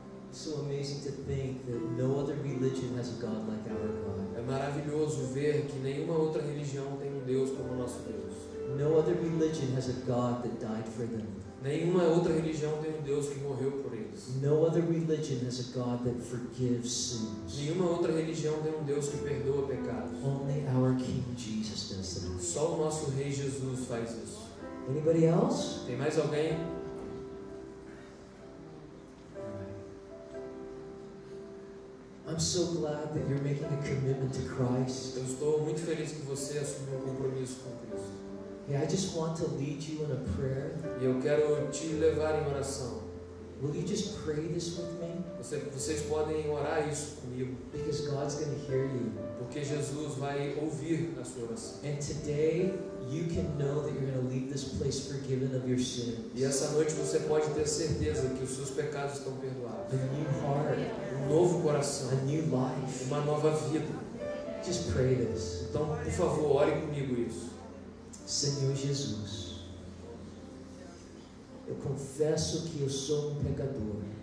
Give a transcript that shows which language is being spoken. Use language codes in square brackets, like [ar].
[en] It's so amazing to think that no other religion has a God like our God. [pt] É maravilhoso ver que nenhuma outra religião tem um Deus como o nosso Deus. [en] No other religion has a God that died for them. [pt] Nenhuma outra religião tem um Deus que morreu por eles. [en] No other religion has a God that forgives sins. [pt] Nenhuma outra religião tem um Deus que perdoa pecados. [en] Only our King Jesus does that. [pt] Só o nosso Rei Jesus faz isso. [en] Anybody else? [pt] Tem mais alguém? [en] I'm so glad that you're making a commitment to Christ. [pt] Eu estou muito feliz que você assumiu um compromisso com Cristo. [en] Yeah, I just want to lead you in a prayer. [pt] E eu quero te levar em oração. [en] Will you just pray this with me? [pt] Vocês podem orar isso comigo, [en] Because God's going to hear you. [pt] porque Jesus vai ouvir a sua oração. [en] And today, you can know that you're going to leave this place forgiven of your sins. [pt] E essa noite você pode ter certeza que os seus pecados estão perdoados. [en] A new heart, [pt] Um novo coração, [en] a new life. [pt] uma nova vida. [en] Just pray this. [pt] Então, por favor, ore comigo isso. Senhor Jesus, eu confesso que eu sou um pecador.